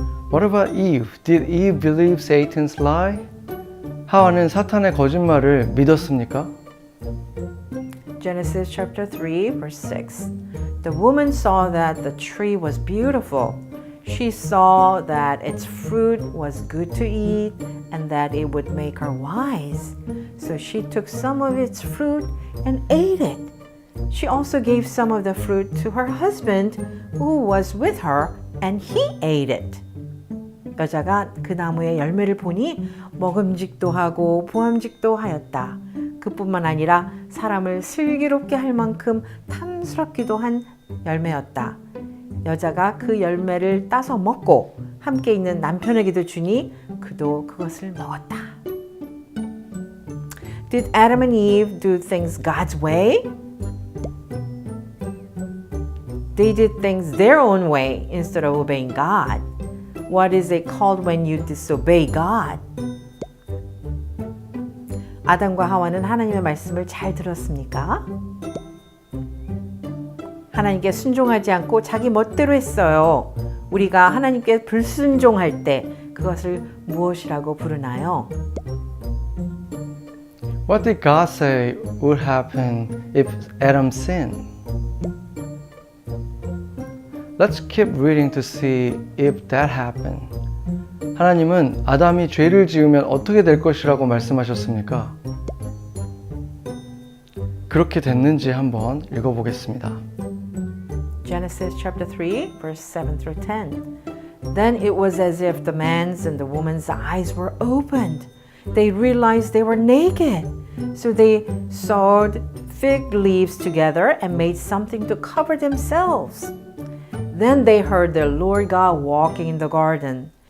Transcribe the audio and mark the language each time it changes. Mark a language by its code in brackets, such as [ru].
[en] What about Eve? Did Eve believe Satan's lie? [ko] 하와는 사탄의 거짓말을 믿었습니까? [en] Genesis chapter 3, verse 6. The woman saw that the tree was beautiful. She saw that its fruit was good to eat and that it would make her wise. So she took some of its fruit and ate it. She also gave some of the fruit to her husband who was with her and he ate it. [ko] 여자가 그 나무의 열매를 보니 먹음직도 하고 보암직도 하였다. 그뿐만 아니라 사람을 슬기롭게 할 만큼 탐스럽기도 한 열매였다. 여자가 그 열매를 따서 먹고 함께 있는 남편에게도 주니 그도 그것을 먹었다. [en] Did Adam and Eve do things God's way? They did things their own way instead of obeying God. What is it called when you disobey God? [ko] 아담과 하와는 하나님의 말씀을 잘 들었습니까? 하나님께 순종하지 않고 자기 멋대로 했어요. 우리가 하나님께 불순종할 때 그것을 무엇이라고 부르나요? [en] What did God say would happen if Adam sinned? Let's keep reading to see if that happened. [ko] 하나님은 아담이 죄를 지으면 어떻게 될 것이라고 말씀하셨습니까? 그렇게 됐는지 한번 읽어보겠습니다. [en] Genesis chapter 3, verse 7 through 10. Then it was as if the man's and the woman's eyes were opened. They realized they were naked. So they sewed fig leaves together and made something to cover themselves. Then they heard the Lord God walking in the garden.